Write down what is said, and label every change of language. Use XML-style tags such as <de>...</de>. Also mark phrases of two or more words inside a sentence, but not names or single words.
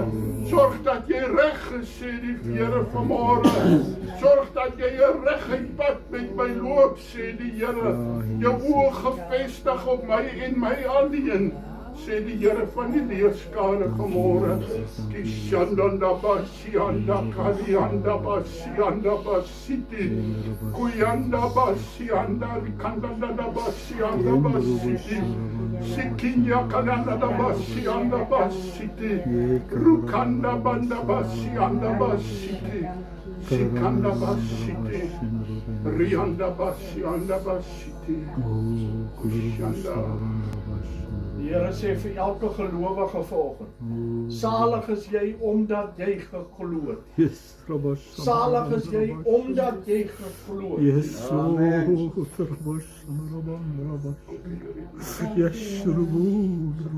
<af>Sorg dat jy reg is, sê die Here vanmôre. Sorg dat jy 'n reguit pad met my loop, sê die Here. Jou oë gefestig op my en my alleen, sê die Here van die leerskare vanmôre. Die Shandanda Basianda Kalianda Basianda Basiti. Kuyanda Basianda Kandanda Basianda Basiti. Sikinya Kalanda Basianda Basiti. Rukanda Banda Basianda Basiti. Sikanda Basiti. Rianda Basianda Basiti. Shanda. Die Here sê vir elke gelowige vanoggend, salig is jy omdat jy geglo het.</af> <en>Yes, Rabos.</en> <af>Salig is jy omdat jy geglo het.</af> <en>Yes, Lord. Rabos. Yes, Lord.</en>